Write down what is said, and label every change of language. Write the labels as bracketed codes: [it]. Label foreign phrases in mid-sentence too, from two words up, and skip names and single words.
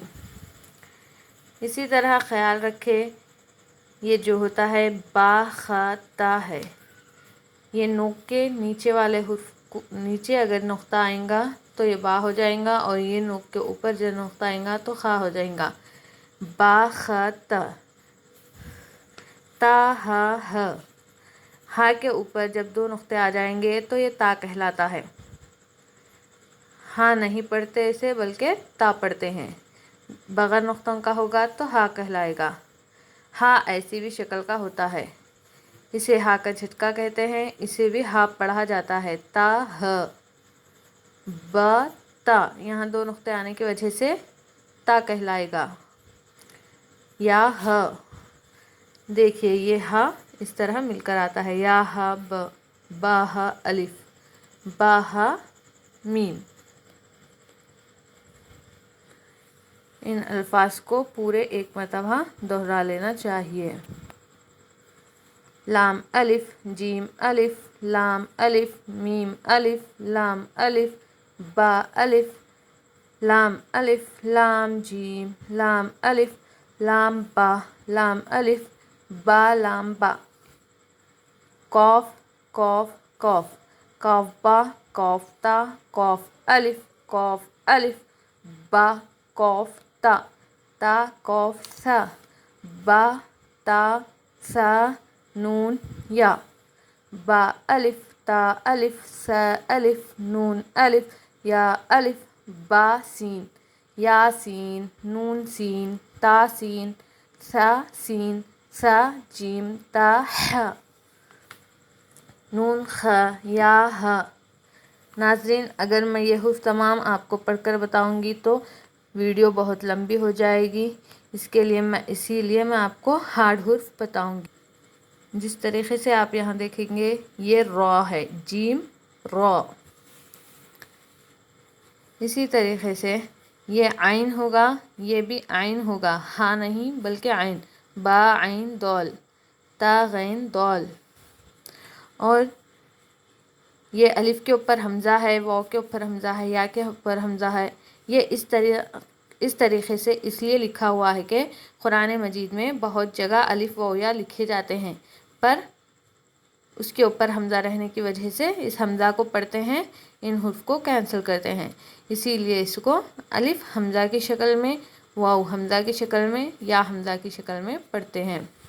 [ur] اسی طرح خیال رکھے، یہ جو ہوتا ہے با خا تا ہے، یہ نوک کے نیچے والے حرف کو نیچے اگر نقطہ آئیں گا تو یہ با ہو جائیں گا، اور یہ نوک کے اوپر جو نقطہ آئیں گا تو خا ہو جائیں گا۔ با خا تا، تا ہا ہ، ہا کے اوپر جب دو نقطے آ جائیں گے تو یہ تا کہلاتا ہے۔ ہاں نہیں پڑھتے اسے، بلکہ تا پڑھتے ہیں۔ بغیر نقطوں کا ہوگا تو ہا کہلائے گا۔ ہا ایسی بھی شکل کا ہوتا ہے، اسے ہا کا جھٹکا کہتے ہیں، اسے بھی ہا پڑھا جاتا ہے۔ تا ہ، با تا، یہاں دو نقطے آنے کی وجہ سے تا کہلائے گا۔ یا ہ، دیکھیے یہ ہا اس طرح مل کر آتا ہے۔ یا ہا ب، با ہا الف، با ہا میم۔ ان الفاظ کو پورے ایک مرتبہ دہرا لینا چاہیے۔ لام الف، جیم الف، لام الف، میم الف، لام الف، با الف، لام الف، لام جیم، لام الف، لام با، لام الف، با لام با۔ قاف، قاف، قاف، قاف با، قاف تا، قاف الف، قاف الف، با قاف تا، تا قاف سا، با تا سا نون یا، با الف، تا الف، سا الف، نون الف، یا الف، با سین، یا سین، نون سین، تا سین، سا سین، سا جیم، تا ح، نون خ، یا ہ۔ ناظرین، اگر میں یہ حروف تمام آپ کو پڑھ کر بتاؤں گی تو ویڈیو بہت لمبی ہو جائے گی، اسی لیے میں آپ کو ہارڈ حروف بتاؤں گی۔ جس طریقے سے آپ یہاں دیکھیں گے، یہ را ہے، جیم را۔ اسی طریقے سے یہ عین ہوگا، یہ بھی عین ہوگا، ہاں نہیں بلکہ عین۔ با عین دال، تا غین دال۔ اور یہ الف کے اوپر حمزہ ہے، واو کے اوپر حمزہ ہے، یا کے اوپر حمزہ ہے۔ یہ اس طریقے سے اس لیے لکھا ہوا ہے کہ قرآن مجید میں بہت جگہ الف واو یا لکھے جاتے ہیں، پر اس کے اوپر حمزہ رہنے کی وجہ سے اس حمزہ کو پڑھتے ہیں، ان حروف کو کینسل کرتے ہیں، اسی لیے اس کو الف حمزہ کی شکل میں، واو حمزہ کی شکل میں، یا حمزہ کی شکل میں پڑھتے ہیں۔